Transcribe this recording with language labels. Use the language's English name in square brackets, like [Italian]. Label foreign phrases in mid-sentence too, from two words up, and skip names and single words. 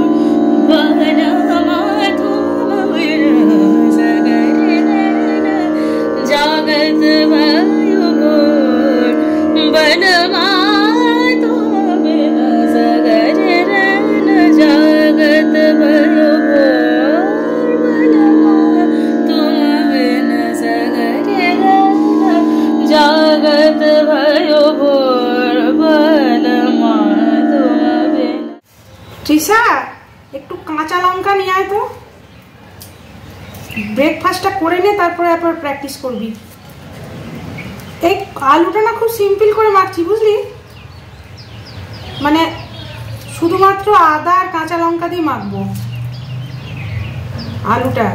[Hindi] बनमा तुम बिना सगरिगन जागत भयो भोर, बनमा तुम बिना सगरिगन जागत भयो भोर, बनमा तुम बिना सगरिगन जागत भयो भोर, बनमा तुम बिना। [Bangla] তৃষা, একটু কাঁচা লঙ্কা নিয়ে আয় তো, ব্রেকফাস্টটা করে নে, তারপরে আবার প্র্যাকটিস করবি। এই আলুটা না খুব সিম্পল করে মাখছি, বুঝলি? মানে শুধুমাত্র আদা আর কাঁচা লঙ্কা দিয়ে মাখবো আলুটা।